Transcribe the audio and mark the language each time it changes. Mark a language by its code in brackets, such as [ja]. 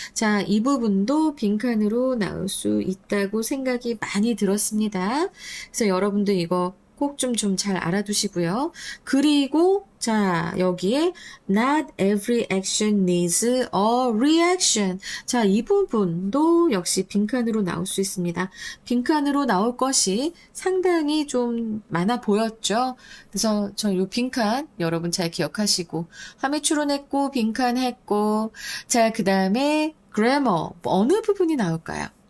[ko] 자, 이 부분도 빈칸으로 나올 수 있다고 생각이 많이 들었습니다. 그래서 여러분들 이거 꼭 좀 잘 알아두시고요. 그리고 자, 여기에 [en] not every action needs a reaction. [ko] 자, 이 부분도 역시 빈칸으로 나올 수 있습니다. 빈칸으로 나올 것이 상당히 좀 많아 보였죠. 그래서 저 요 빈칸 여러분 잘 기억하시고 함의 추론했고 빈칸 했고 자, 그 다음에 grammar 어느 부분이 나올까요?